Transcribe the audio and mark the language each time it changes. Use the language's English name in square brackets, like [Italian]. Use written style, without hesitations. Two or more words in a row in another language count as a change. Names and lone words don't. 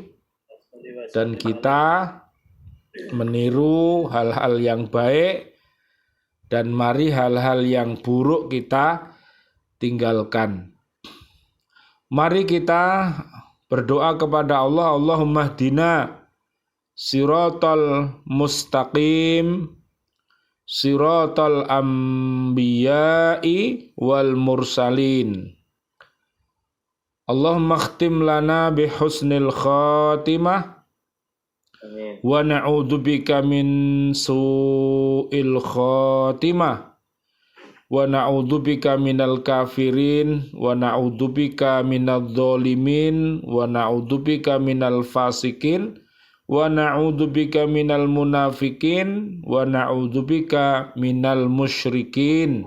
[Indonesian] Dan kita meniru hal-hal yang baik, dan mari hal-hal yang buruk kita tinggalkan. Mari kita berdoa kepada Allah. [Arabic] اللهم اهدنا الصراط المستقيم صراط الأنبياء والمرسلين. اللهم اختم لنا بحسن الخاتمة. Amin. ونعوذ بك من سوء الخاتمة. ونعوذ بك من الكافرين ونعوذ بك من الظالمين ونعوذ بك من الفاسقين ونعوذ بك من المنافقين ونعوذ بك من المشركين.